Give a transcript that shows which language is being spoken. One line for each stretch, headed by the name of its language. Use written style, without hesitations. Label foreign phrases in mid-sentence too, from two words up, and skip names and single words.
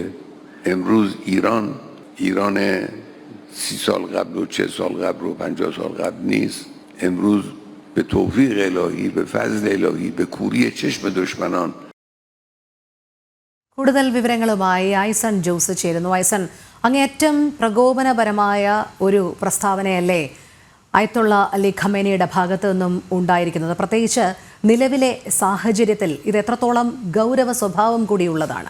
Persian: امروز ایران 30 سال قبل و 40 سال قبل و 50 سال قبل نیست. امروز به توفیق الهی، به فضل الهی، به کوری چشم دشمنان
Malayalam: കൂടുതൽ വിവരങ്ങളുമായി ഐസൺ ജോസ് ചേരുന്നു. ഐസൺ, അങ്ങേയറ്റം പ്രകോപനപരമായ ഒരു പ്രസ്താവനയല്ലേ അയത്തുള്ള അലി ഖമേനിയുടെ ഭാഗത്തു നിന്നും ഉണ്ടായിരിക്കുന്നത്? പ്രത്യേകിച്ച് നിലവിലെ സാഹചര്യത്തിൽ ഇത് എത്രത്തോളം ഗൗരവ സ്വഭാവം കൂടിയുള്ളതാണ്?